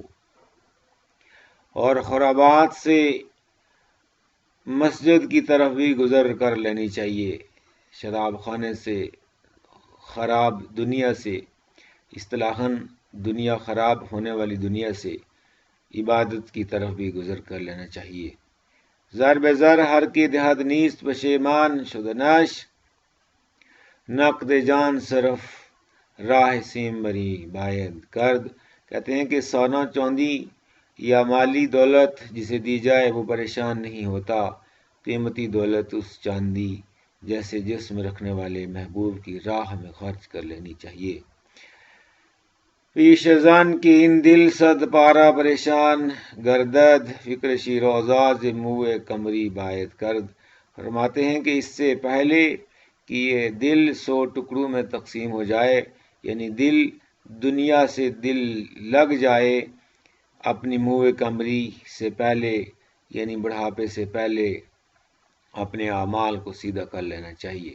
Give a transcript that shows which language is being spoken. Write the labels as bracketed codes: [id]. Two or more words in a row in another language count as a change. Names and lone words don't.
[ur] اور خرابات سے مسجد کی طرف بھی گزر کر لینی چاہیے. شراب خانے سے، خراب دنیا سے، اصطلاحاً دنیا خراب ہونے والی دنیا سے عبادت کی طرف بھی گزر کر لینا چاہیے. [fa] زر بے زر ہر کی دہد نیست پشیمان شدنش، نقد جان صرف راہ سیم بری باید کرد. [ur] کہتے ہیں کہ سونا چاندی یا مالی دولت جسے دی جائے وہ پریشان نہیں ہوتا. قیمتی دولت اس چاندی جیسے جسم رکھنے والے محبوب کی راہ میں خرچ کر لینی چاہیے. [fa] پیش از آن کہ ان دل صد پارا پریشان گردد، فکر شیرازہ ز موئے قمری باید کرد. [ur] فرماتے ہیں کہ اس سے پہلے کہ یہ دل 100 ٹکڑوں میں تقسیم ہو جائے، یعنی دل دنیا سے دل لگ جائے، اپنی [fa] موئے قمری [ur] سے پہلے یعنی بڑھاپے سے پہلے اپنے اعمال کو سیدھا کر لینا چاہیے.